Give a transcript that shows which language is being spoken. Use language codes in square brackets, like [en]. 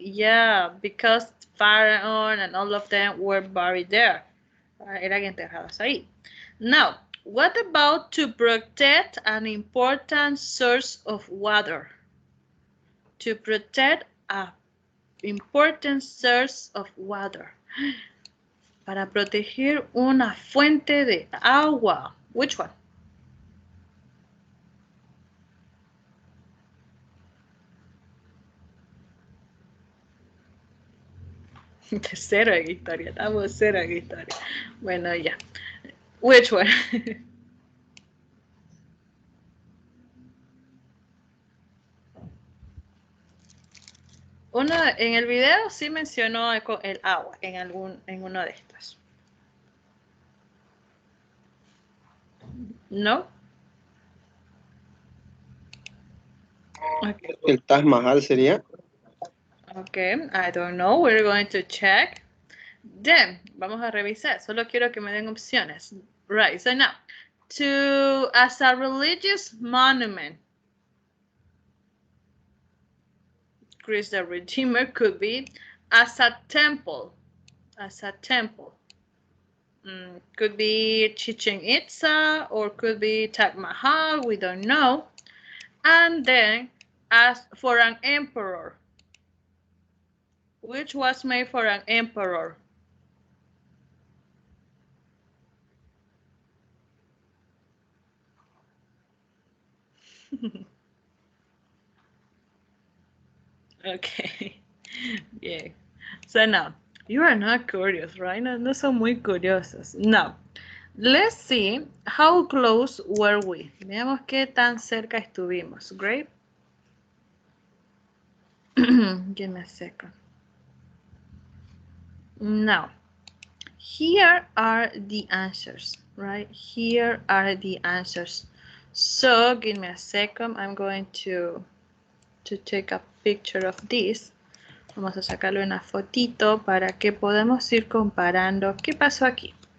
[en] Yeah, because Pharaoh and all of them were buried there. [es] Eran enterrados ahí. [en] Now, what about to protect an important source of water? To protect an important source of water. [es] Para proteger una fuente de agua. [en] Which one? [es] Cero en historia, estamos cero en historia. Bueno, ya. [en] Which one? [es] Uno en el video sí mencionó el agua en uno de estos. ¿No? [en] Okay. [es] El Taj Mahal sería. [en] Okay, I don't know. We're going to check. Then, [es] vamos a revisar. Solo quiero que me den opciones. [en] Right, so now, as a religious monument, Christ the Redeemer could be as a temple. As a temple. Could be Chichen Itza or could be Taj Mahal. We don't know. And then, as for an emperor, which was made for an emperor. Okay. Yeah. So now, you are not curious, right? [es] No son muy curiosos. [en] Now, let's see how close were we. [es] Veamos qué tan cerca estuvimos. [en] Great. Give me a second. Now, here are the answers, right? Here are the answers. So, give me a second. I'm going to take a picture of this. [es] Vamos a sacarle una fotito para que podamos ir comparando qué pasó aquí.